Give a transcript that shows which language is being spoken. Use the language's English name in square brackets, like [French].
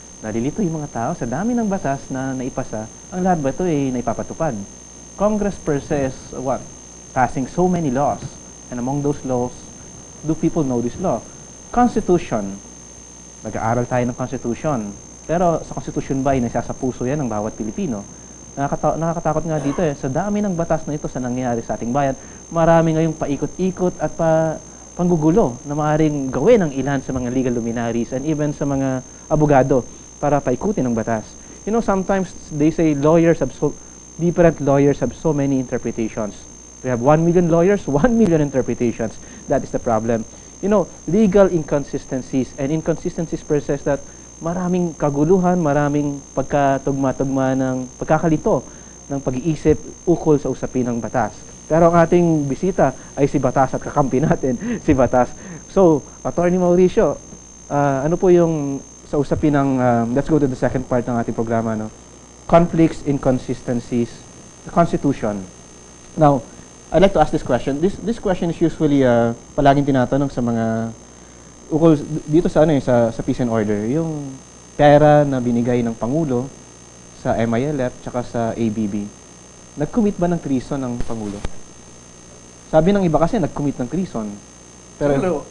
[Filipino] nalilito yung mga tao sa dami ng batas na naipasa. Ang lahat ba ito ay naipapatupad? [English] Congress per se is what? Passing so many laws. And among those laws, do people know this law? [Filipino] Constitution. Nag-aaral tayo ng Constitution. Pero sa Constitution ba ay nasa puso yan ng bawat Pilipino? Nakakatakot nga dito sa dami ng batas na ito sa nangyayari sa ating bayan, marami ngayong paikot-ikot at panggugulo na maaaring gawin ng ilan sa mga [English] legal luminaries and even [Filipino] sa mga abogado para paikutin ang batas. [English] You know, sometimes they say different lawyers have so many interpretations. We have 1 million lawyers, 1 million interpretations. That is the problem. You know, legal inconsistencies and inconsistencies process that [Filipino] maraming kaguluhan, maraming pagkatugma-tugma ng pagkakalito ng pag-iisip ukol sa usapin ng batas. Pero ang ating bisita ay si Batas at kakampi natin, si Batas. So, Atty. Mauricio, ano po yung sa usapin ng, [English] let's go to the second part [Filipino] ng ating programa, no? [English] Conflicts, inconsistencies, the Constitution. Now, I'd like to ask this question. This question is usually [Filipino] palaging tinatanong sa mga ukol dito sa sa peace and order, yung pera na binigay ng Pangulo sa MILF tsaka sa ABB. Nag-commit ba ng treason ng Pangulo? Sabi ng iba kasi nag-commit ng treason. Pero